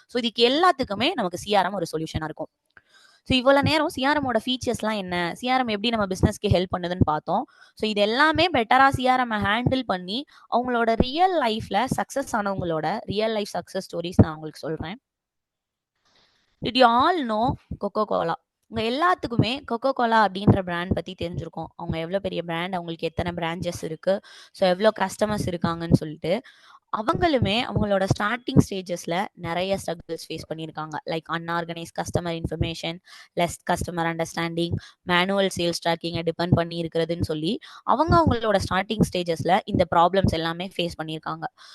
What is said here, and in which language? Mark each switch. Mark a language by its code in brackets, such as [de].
[ta] So இதுக்கு எல்லாத்துக்குமே நமக்கு சிஆர்எம் ஒரு சொல்யூஷனாக இருக்கும். ஸோ இவ்வளோ நேரம் சிஆர்எம்மோட ஃபீச்சர்ஸ்லாம் என்ன, சிஆர்எம் எப்படி நம்ம பிஸ்னஸ்க்கு ஹெல்ப் பண்ணுதுன்னு பார்த்தோம். ஸோ இது எல்லாமே பெட்டராக சிஆர்எம் ஹேண்டில் பண்ணி அவங்களோட ரியல் லைஃப்ல success ஆனவங்களோட real life success stories நான் உங்களுக்கு சொல்கிறேன். [en] Did you all know Coca-Cola? [ta] உங்க எல்லாத்துக்குமே Coca-Cola அப்படின்ற பிராண்ட் பத்தி தெரிஞ்சிருக்கும். அவங்க எவ்வளவு பெரிய பிராண்ட், அவங்களுக்கு எத்தனை பிரான்ச்சஸ் இருக்கு, ஸோ எவ்வளோ கஸ்டமர்ஸ் இருக்காங்கன்னு சொல்லிட்டு. அவங்களுமே அவங்களோட ஸ்டார்டிங் ஸ்டேஜஸ்ல நிறைய ஸ்ட்ரகிள்ஸ் ஃபேஸ் பண்ணியிருக்காங்க. Like unorganise customer information, less customer understanding, manual sales ட்ராக்கிங்கை depend பண்ணி இருக்கிறதுன்னு சொல்லி அவங்களோட ஸ்டார்டிங் ஸ்டேஜஸ்ல இந்த ப்ராப்ளம்ஸ் எல்லாமே ஃபேஸ் பண்ணியிருக்காங்க.